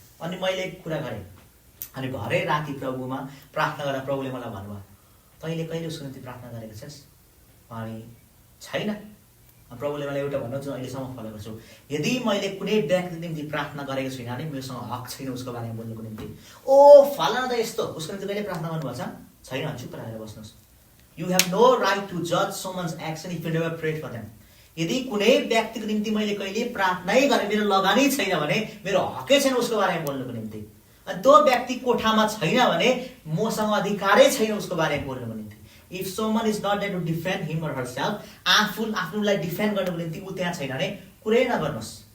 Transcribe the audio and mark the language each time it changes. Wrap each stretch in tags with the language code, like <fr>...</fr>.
<ne>अनि मैले कुरा गरेँ, अनि भरे राति प्रभुमा प्रार्थना गर्दा प्रभुले मलाई भन्नुभयो, तैँले कहिले उसको निम्ति प्रार्थना गरेको छस्? अनि छैन। प्रभुले मलाई एउटा भन्नु जुन अहिलेसम्म फलो गर्छु, यदि मैले कुनै व्यक्तिको निम्ति प्रार्थना गरेको छुइनँ भने मेरोसँग हक छैन उसको बारेमा बोल्नुको निम्ति। ओ फलाना त यस्तो, उसको निम्ति कहिले प्रार्थना गर्नुभएको छ? छैन। चुप रहेर बस्नुहोस्।</ne> <en>You have no right to जज summons action if you never prayed for them.</en> <ne>यदि कुनै व्यक्तिको निम्ति मैले कहिले प्रार्थनै गरेँ, मेरो लगानी छैन भने मेरो हकै छैन उसको बारेमा बोल्नुको निम्ति। अनि त्यो व्यक्ति कोठामा छैन भने मसँग अधिकारै छैन उसको बारेमा बोल्नुको निम्ति।</ne> <en>If someone is not there to defend him or herself,</en> <ne>आफ्नोलाई defend गर्नुको निम्ति ऊ त्यहाँ छैन भने कुरै नगर्नुहोस्।</ne>